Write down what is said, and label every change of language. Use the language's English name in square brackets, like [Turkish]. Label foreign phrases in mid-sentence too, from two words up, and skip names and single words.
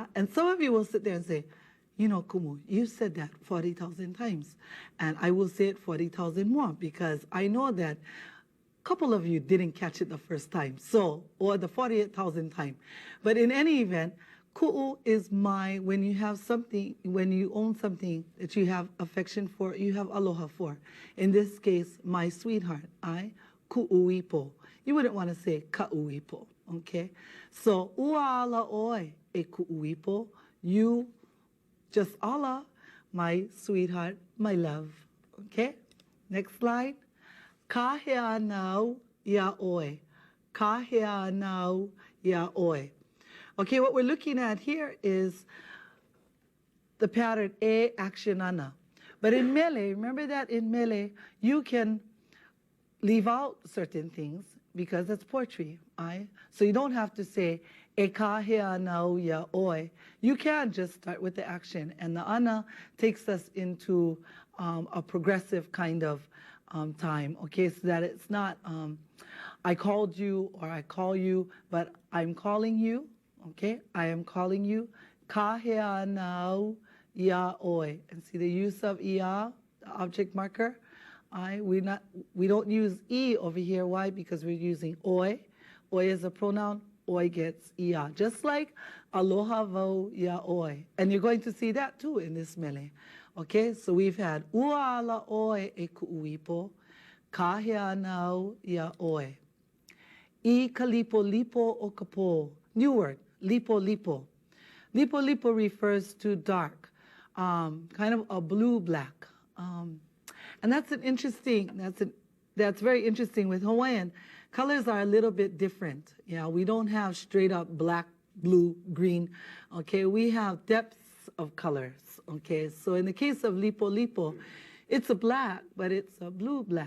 [English] And some of you will sit there and say, you know, Kumu, you said that 40,000 times, and I will say it 40,000 more, because I know that couple of you didn't catch it the first time, so, or the 48,000th time. But in any event, ku'u is my, when you have something, when you own something that you have affection for, you have aloha for. In this case, my sweetheart, ku'uipo. You wouldn't want to say ka'uipo, okay? So, [Hawaiian] ua ala oi e ku'uipo, [English] you, just Allah, my sweetheart, my love, okay? Next slide. [Hawaiian] Ka hea nau ia oi. Ka hea nau ia oi. [English] Okay, what we're looking at here is the pattern e action ana. But in mele, remember that in mele, you can leave out certain things because it's poetry. So you don't have to say [Hawaiian] e ka hea nau ia oi. [English] You can just start with the action, and the ana takes us into a progressive kind of time, okay, so that it's not I called you or I call you, but I'm calling you, okay, I am calling you. [Hawaiian] Ka hea nau ia oi. [English] And see the use of ia, the object marker? We don't use e over here. Why? Because we're using oi. Oi is a pronoun. Oi gets ia. Just like [Hawaiian] aloha vo ia oi. [English] And you're going to see that too in this mele. Okay, so we've had [Hawaiian] ua ala oi e ku'uipo, ka hea nau ia oi. I ka lipo lipo o ka po. [English] New word, [Hawaiian] lipo lipo. Lipo lipo [English] refers to dark, kind of a blue-black. And that's an interesting, that's very interesting with Hawaiian. Colors are a little bit different. Yeah, we don't have straight up black, blue, green. Okay, we have depths of colors. Okay, so in the case of [Hawaiian] lipo lipo, [English] it's a black, but it's a blue-black.